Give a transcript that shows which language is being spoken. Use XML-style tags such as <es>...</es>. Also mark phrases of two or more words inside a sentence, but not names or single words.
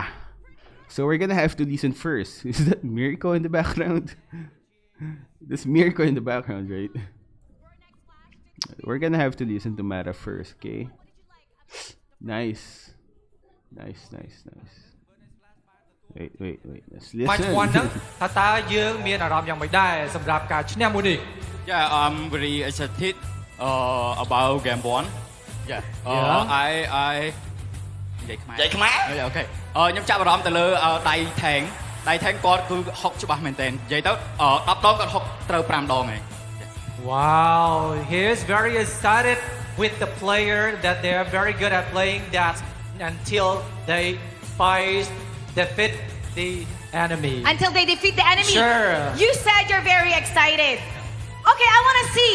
<en>So we're gonna have to listen first. Is that Mirko in the background? There's Mirko in the background, right? We're gonna have to listen to Mara first, okay? Nice. Wait. Let's បាច់ listen.</en> <km>one ហ្នឹងតើយើងមានអារម្មណ៍យ៉ាងម៉េចដែរសម្រាប់ការឈ្នះមួយនេះ</km> <en>Yeah, I'm very excited about game one. Yeah.</en> <km>I និយាយខ្មែរអូខេខ្ញុំចាប់អារម្មណ៍ទៅលើដៃថេងគាត់គឺហុកច្បាស់មែនតើនិយាយទៅ10ដងគាត់ហុកត្រូវ5ដងហើយ</km> <en>Wow, he is very excited with the player that they are very good at playing that until they defeat the enemy. Until they defeat the enemy. Sure. You said you're very excited. Okay, I want to see.</en>